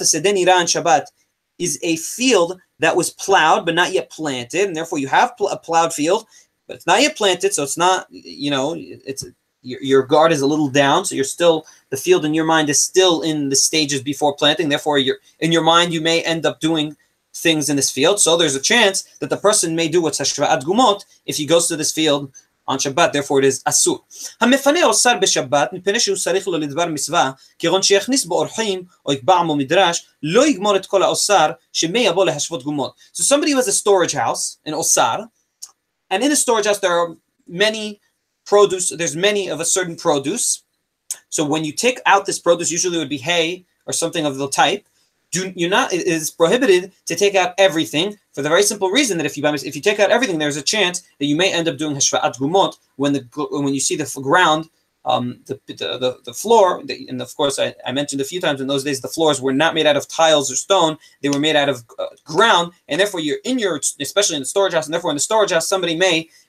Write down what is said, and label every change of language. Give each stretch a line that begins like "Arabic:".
English: A sedeh nira on Shabbat is a field that was plowed but not yet planted, and therefore you have a plowed field, but it's not yet planted, so it's not, it's your guard is a little down, so you're still, the field in your mind is still in the stages before planting. Therefore, in your mind, you may end up doing things in this field. So there's a chance that the person may do what's hashva'at gumot if he goes to this field on Shabbat. Therefore, it is asur.
Hebrew: המפנה אוסר בשבת מפני שהוא צריך לו לדבר מצווה, כגון שיכניס בו אורחים או יקבע עמו מדרש, לא יגמור את כל האוסר שמא יבוא להשוות גומות.
English: So somebody who has a storage house, an osar, and in the storage house there are many produce, there's many of a certain produce. So when you take out this produce, usually it would be hay or something of the type, It is prohibited to take out everything for the very simple reason that if you take out everything, there's a chance that you may end up doing hashva'at gumot when you see the ground, the floor, and of course I mentioned a few times in those days the floors were not made out of tiles or stone; they were made out of ground, and therefore especially in the storage house, and therefore in the storage house somebody may.